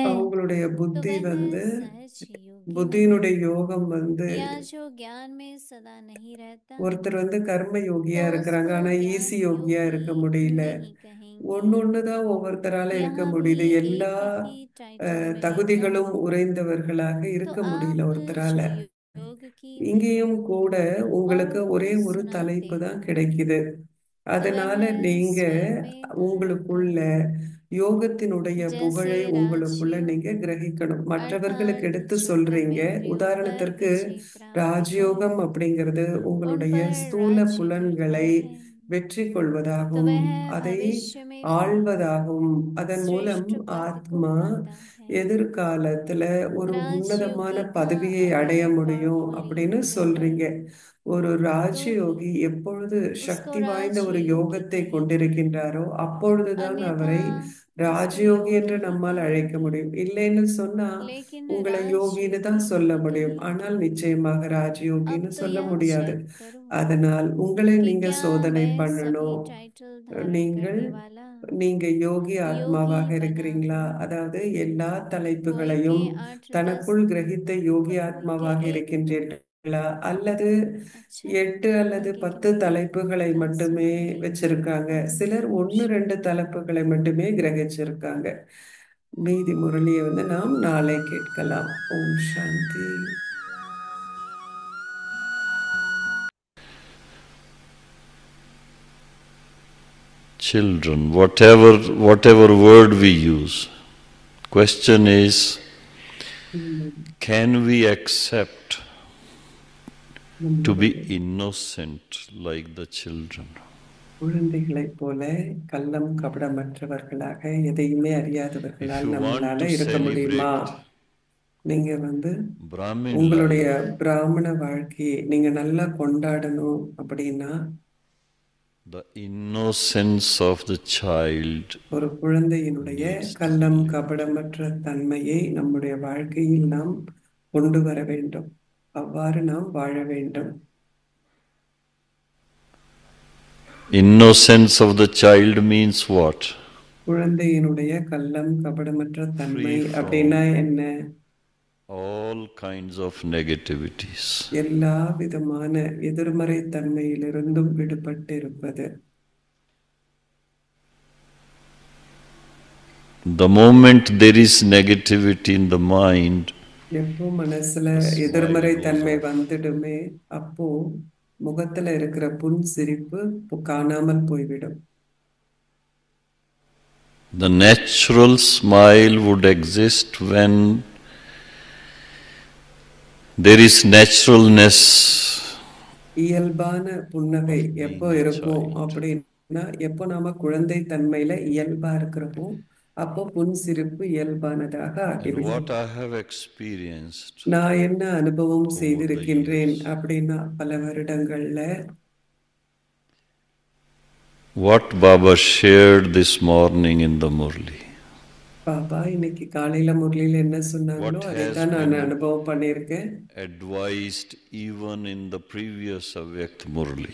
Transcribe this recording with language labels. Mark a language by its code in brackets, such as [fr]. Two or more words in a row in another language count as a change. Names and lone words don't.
[ta] அவங்களுடைய [hi] तो [ta] புத்தி [hi] वह सहज योगी [ta] புத்தியினுடைய [hi] नहीं, [ta] யோகம் [hi] या जो ज्ञान में सदा नहीं रहता [ta] ஒருத்தர் கர்ம யோகியா [hi] तो [ta] இருக்கிறாங்க, [hi] उसको [ta] ஆனா [hi] ज्ञान [ta] ஈஸி யோகியா இருக்க [hi] योगी [ta] முடியல. [hi] नहीं कहेंगे। [ta] ஒன்னொன்னுதான் ஒவ்வொருத்தரால இருக்க [hi] यहाँ भी [ta] முடியுது. எல்லா [hi] एक ही टाइटल मिलेगा [ta] தகுதிகளும் உறைந்தவர்களாக [hi] तो [ta] இருக்க முடியல [hi] आप [ta] ஒருத்தரால. [hi] जो योग की महिमा [ta] இங்கேயும் கூட உங்களுக்கு [hi] और [ta] ஒரே [hi] को [ta] ஒரு [hi] सुनाते [ta] தலைப்பு தான் [hi] हैं [ta] கிடைக்குது. [hi] तो [ta] அதனால [hi] वह [ta] நீங்க [hi] स्वयं में धारण [ta] உங்களுக்குள்ள [hi] करें। [ta] யோகத்தினுடைய [hi] जैसे [ta] புகழை உங்களுக்குள்ள [hi] राजयोग [ta] நீங்க கிரகிக்கணும். மற்றவர்களுக்கு [hi] अर्थात [ta] எடுத்து [hi] जो [ta] சொல்றீங்க. [hi] कर्मेंद्रियों पर [ta] உதாரணத்திற்கு [hi] विजय प्राप्त है [ta] ராஜயோகம் அப்படிங்கிறது [hi] उन [ta] உங்களுடைய [hi] पर [ta] ஸ்தூல [hi] राज्य [ta] புலன்களை [hi] करना है [ta] வெற்றி [hi] तो [ta] கொள்வதாகும், [hi] वह [ta] அதை [hi] भविष्य में भी [ta] ஆள்வதாகும். அதன் மூலம் [hi] श्रेष्ठ पद को [ta] ஆத்மா [hi] पाता है। [ta] எதிர்காலத்துல ஒரு உன்னதமான [hi] राजयोगी का [ta] பதவியை [hi] अगर [ta] अடைய முடியும் [hi] पावरफुल [ta] அப்படின்னு [hi] योग [ta] சொல்றீங்க. [hi] है [ta] ஒரு [hi] तो [ta] ராஜயோகி [hi] ही [ta] எப்பொழுது [hi] उसको [ta] சக்தி வாய்ந்த ஒரு [hi] राजयोगी [ta] யோகத்தை [hi] कहेंगे, [ta] கொண்டிருக்கின்றாரோ அப்பொழுதுதான் [hi] अन्यथा [ta] அவரை [hi] उसको [ta] ராஜயோகி [hi] योगी [ta] என்று [hi] ही [ta] நம்மால் அழைக்க [hi] कहेंगे। [ta] முடியும். இல்லைன்னு சொன்னா [hi] लेकिन [ta] உங்களை யோகின்னு தான் [hi] राजयोगी [ta] சொல்ல [hi] ही [ta] முடியும், [hi] कहेंगे। [ta] ஆனால் நிச்சயமாக [hi] अब [ta] ராஜயோகின்னு [hi] तो [ta] சொல்ல [hi] यह [ta] முடியாது. [hi] चेक करो [ta] அதனால் உங்களை [hi] कि [ta] நீங்க [hi] क्या [ta] சோதனை [hi] मैं सभी [ta] பண்ணணும். [hi] टाइटल धारण [ta] நீங்கள் [hi] करने वाला [ta] நீங்க யோகி [hi] योगी [ta] ஆத்மாவாக [hi] बना [ta] இருக்கிறீங்களா? [hi] हूँ? [ta] அதாவது எல்லா [hi] कोई के [ta] தலைப்புகளையும் 8-10 தனக்குள் கிரகித்த யோகி [hi] तो कोई के [ta] ஆத்மாவாக 1-2। இருக்கின்றீர்களா? அல்லது [hi] अच्छा [ta] 8 அல்லது [hi] आगे 10 की [ta] தலைப்புகளை [hi] बात [ta] மட்டுமே [hi] सुनेंगे। [ta] வச்சிருக்காங்க. சிலர் [hi] ओम 1-2 शांति। [ta] தலைப்புகளை மட்டுமே கிரகிச்சிருக்காங்க. மீதி முரளியை நாம் நாளை கேட்கலாம். ஓம் சாந்தி. [en] Children, whatever word we use, question is, can we accept to be innocent like the children? [ta] குழந்தைகளைப் போல கள்ளம் கபடமற்றவர்களாக எதையுமே அறியாதவர்களால் நம்மளால இருக்க முடியுமா? நீங்க உங்களுடைய பிராமண வாழ்க்கையை நீங்க நல்லா கொண்டாடணும் அப்படின்னா [en] the innocence of the child, [ta] ஒரு குழந்தையினுடைய கள்ளம் கபடமற்ற தன்மையை நம்முடைய வாழ்க்கையில் நாம் கொண்டு வர வேண்டும். அவ்வாறு நாம் வாழ வேண்டும். [en] Innocence of the child means what? [ta] குழந்தையினுடைய கள்ளம் கபடமற்ற தன்மை [en] Free from [ta] அப்படின்னா என்ன? [en] all kinds of negativities. [ta] எல்லா விதமான எதிர்மறை தன்மையிலிருந்தும் விடுபட்டு இருப்பது. [en] The moment there is negativity in the mind, [ta] எப்போ மனசுல எதிர்மறை தன்மை வந்துடுமே அப்போ முகத்துல இருக்கிற புன் சிரிப்பு காணாமல் போய்விடும். [en] the natural smile would exist when there is naturalness. [ta] இயல்பான புன்னகை எப்போ இருக்கும் அப்படின்னா எப்போ நாம குழந்தை தன்மையில இயல்பா இருக்கிறப்போ அப்போ புன் சிரிப்பு இயல்பானதாக ஆகிவிடும். [en] What I have experienced, [ta] நான் என்ன அனுபவம் செய்திருக்கின்றேன் அப்படின்னா பல வருடங்கள்ல [en] what Baba shared this morning in the Murli, [ta] பாபா இன்னைக்கு காலையில முரளியில என்ன சொன்னாங்களோ அதைத்தான் நான் அனுபவம் பண்ணியிருக்கேன். [en] advised even in the previous Avyakt Murli.